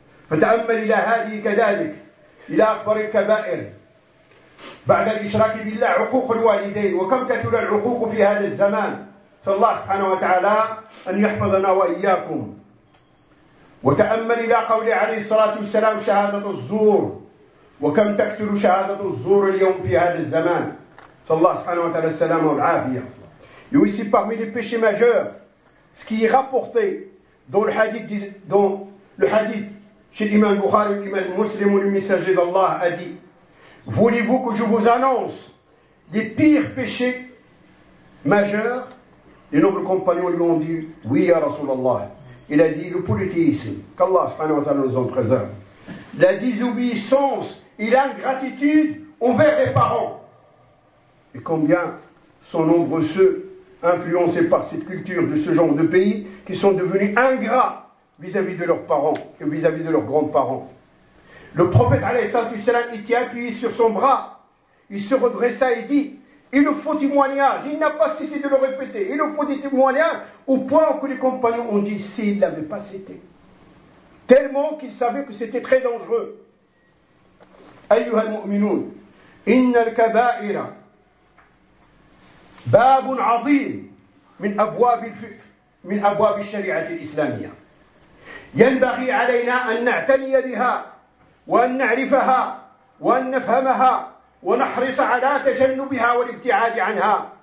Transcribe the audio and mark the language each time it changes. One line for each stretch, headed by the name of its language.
Arabic: فتأمل إلى هذه كذلك، إلى أكبر الكبائر بعد الإشراك بالله عقوق الوالدين، وكم كثر العقوق في هذا الزمان. صلى الله سبحانه وتعالى أن يحفظنا وإياكم. وتأمل إلى قوله عليه الصلاة والسلام: شهادة الزور، وكم تكثر شهادة الزور اليوم في هذا الزمان. صلى الله سبحانه وتعالى السلام والعافية.
French: Et aussi parmi les péchés majeurs, ce qui est rapporté dans le hadith chez l'imam Bukhari, l'imam Muslim, le messager d'Allah a dit: voulez-vous que je vous annonce les pires péchés majeurs? Les nobles compagnons lui ont dit: oui, ya Rasulallah. Il a dit: le polythéisme, qu'Allah subhanahu wa ta'ala nous en préserve. La désobéissance et l'ingratitude envers les parents. Et combien sont nombreux ceux influencés par cette culture de ce genre de pays qui sont devenus ingrats vis-à-vis de leurs parents et vis-à-vis de leurs grands-parents. Le prophète alayhi salam était appuyé sur son bras. Il se redressa et dit: il nous faut témoignage. Il n'a pas cessé de le répéter. Il nous faut des témoignages, au point que les compagnons ont dit s'il n'avait pas cité. Tellement qu'ils savaient que c'était très dangereux.
Arabic: Ayyuhal mu'minoun, inna al-kaba'ira باب عظيم من أبواب الشريعة الإسلامية، ينبغي علينا أن نعتني بها وأن نعرفها وأن نفهمها ونحرص على تجنبها والابتعاد عنها.